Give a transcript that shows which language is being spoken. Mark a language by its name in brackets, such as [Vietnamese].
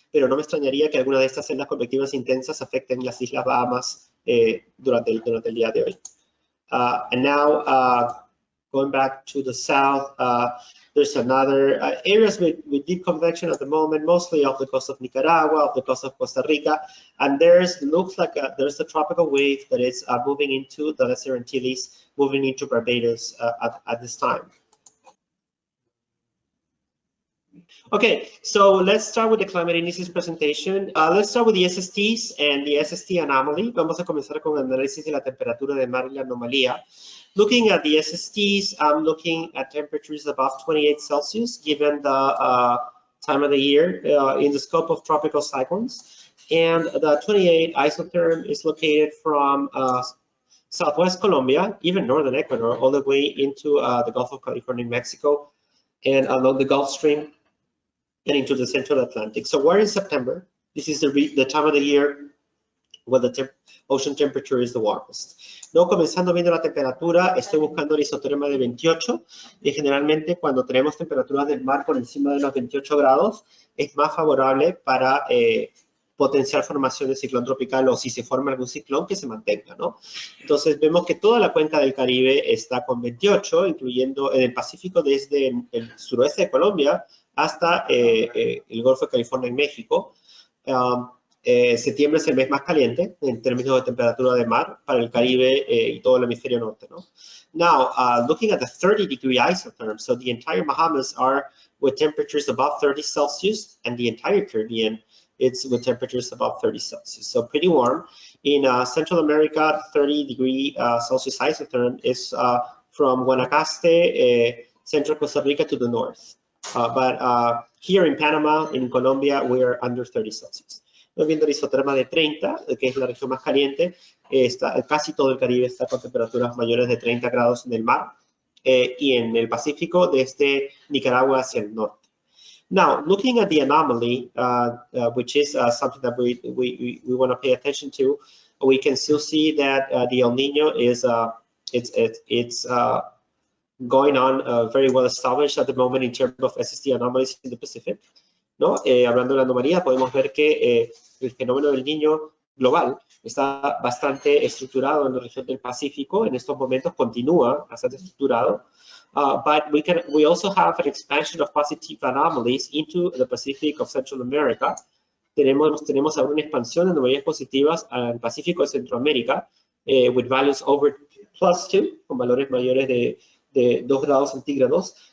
[Spanish] Pero no me extrañaría que alguna de estas celdas convectivas intensas afecten las Islas Bahamas durante el día de hoy. [English] And now, going back to the south, there's another areas with deep convection at the moment, mostly off the coast of Nicaragua, off the coast of Costa Rica, and looks like there's a tropical wave that is moving into the Lesser Antilles, moving into Barbados at this time. Okay, so let's start with the climate indices presentation. Let's start with the SSTs and the SST anomaly. [Spanish] Vamos a comenzar con el análisis de la temperatura de mar y la anomalía. [English] Looking at the SSTs, I'm looking at temperatures above 28 Celsius, given the time of the year in the scope of tropical cyclones. And the 28 isotherm is located from southwest Colombia, even northern Ecuador, all the way into the Gulf of California, Mexico, and along the Gulf Stream and into the central Atlantic. So we're in September. This is the time of the year where the ocean temperature is the warmest. [Spanish] No, comenzando viendo la temperatura, estoy buscando el isoterma de 28 y generalmente cuando tenemos temperaturas del mar por encima de los 28 grados es más favorable para potenciar formación de ciclón tropical o si se forma algún ciclón que se mantenga, ¿no? Entonces vemos que toda la cuenca del Caribe está con 28, incluyendo en el Pacífico desde el suroeste de Colombia hasta el Golfo de California en México. Septiembre es el mes más caliente en términos de temperatura de mar para el Caribe y todo el hemisferio norte, ¿no? [English] Now, looking at the 30-degree isotherm, so the entire Bahamas are with temperatures above 30 Celsius, and the entire Caribbean, it's with temperatures above 30 Celsius, so pretty warm. In Central America, 30-degree Celsius isotherm is from Guanacaste, Central Costa Rica to the north. But here in Panama, in Colombia, we're under 30 Celsius. Viendo el isoterma de 30, que es la región más caliente, casi todo el Caribe está con temperaturas mayores de 30 grados en el mar, y en el Pacífico desde Nicaragua hacia el norte. Now, looking at the anomaly, which is something that we want to pay attention to, we can still see that the El Niño is it's going on very well established at the moment in terms of SST anomalies in the Pacific. [Spanish] ¿No? Hablando de la anomalía, podemos ver que el fenómeno del Niño global está bastante estructurado en la región del Pacífico. En estos momentos continúa bastante estructurado. [English] But we also have an expansion of positive anomalies into the Pacific of Central America. [Spanish] Tenemos ahora una expansión de anomalías positivas al Pacífico de Centroamérica, [English] with values over +2, [Spanish] con valores mayores de 2 grados centígrados.